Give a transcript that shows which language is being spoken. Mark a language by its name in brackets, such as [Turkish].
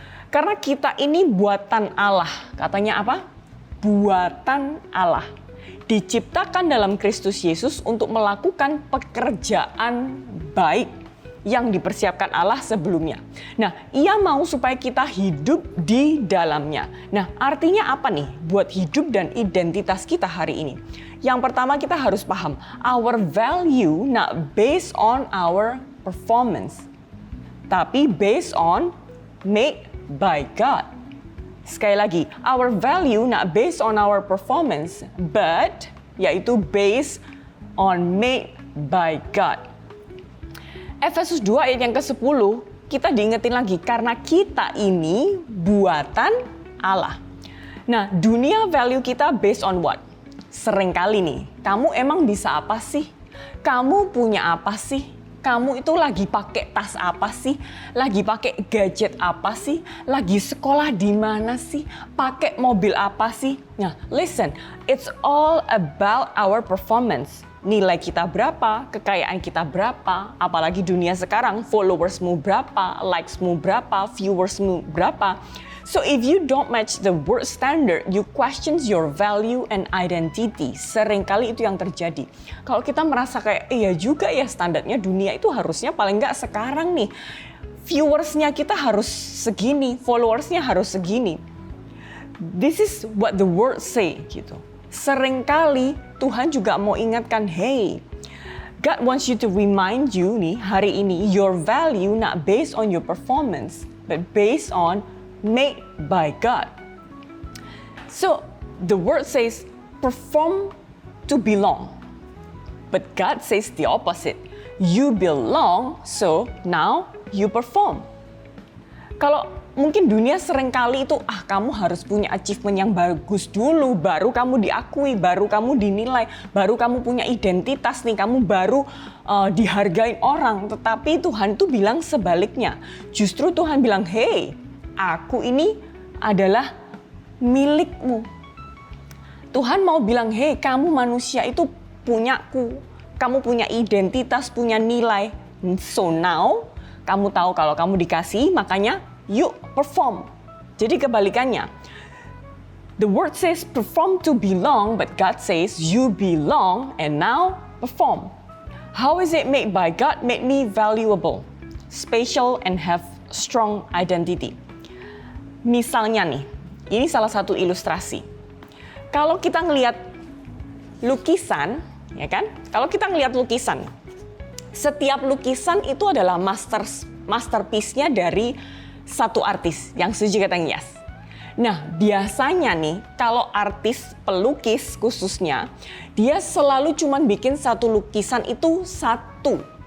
[Indonesian] Karena kita ini buatan Allah. Katanya apa? Buatan Allah. Diciptakan dalam Kristus Yesus untuk melakukan pekerjaan baik yang dipersiapkan Allah sebelumnya. Nah, Ia mau supaya kita hidup di dalamnya. Nah, artinya apa nih buat hidup dan identitas kita hari ini? Yang pertama kita harus paham, [English] our value not based on our performance, tapi based on made by God. [Indonesian] Sekali lagi, [English] our value not based on our performance, but yaitu based on made by God. [Indonesian] Efesus 2 ayat yang ke-10, kita diingetin lagi karena kita ini buatan Allah. Nah, dunia value kita [English] based on what? [Indonesian] seringkali nih, kamu emang bisa apa sih? Kamu punya apa sih? Kamu itu lagi pakai tas apa sih? Lagi pakai gadget apa sih? Lagi sekolah di mana sih? Pakai mobil apa sih? [English] Nah, listen, it's all about our performance. [Indonesian] Nilai kita berapa, kekayaan kita berapa, apalagi dunia sekarang, followersmu berapa, likesmu berapa, viewersmu berapa. [English] So if you don't match the world standard, you questions your value and identity. [Indonesian] Seringkali itu yang terjadi. Kalau kita merasa kayak, iya juga ya standarnya dunia itu harusnya paling nggak sekarang nih. Viewersnya kita harus segini, followersnya harus segini. [English] This is what the world say [Indonesian] gitu. Seringkali Tuhan juga mau ingatkan, [English] hey, God wants you to remind you [Indonesian] nih hari ini, [English] your value not based on your performance, but based on made by God. So the word says perform to belong. But God says the opposite. You belong, so now you perform. [Indonesian] Kalau mungkin dunia seringkali itu, kamu harus punya achievement yang bagus dulu, baru kamu diakui, baru kamu dinilai, baru kamu punya identitas nih, kamu baru dihargain orang. Tetapi Tuhan tuh bilang sebaliknya. Justru Tuhan bilang, hey, aku ini adalah milikmu. Tuhan mau bilang, hey, kamu manusia itu punyaku. Kamu punya identitas, punya nilai. So now, kamu tahu kalau kamu dikasih, makanya yuk perform. Jadi kebalikannya. [English] The word says perform to belong, but God says you belong and now perform. How is it made by God? Made me valuable, special, and have strong identity. [Indonesian] Misalnya nih, ini salah satu ilustrasi. Kalau kita ngelihat lukisan, ya kan? Kalau kita ngelihat lukisan, setiap lukisan itu adalah masterpiece-nya dari satu artis. Yang setuju kata yes. Nah, biasanya nih, kalau artis pelukis khususnya, dia selalu cuman bikin satu lukisan itu satu.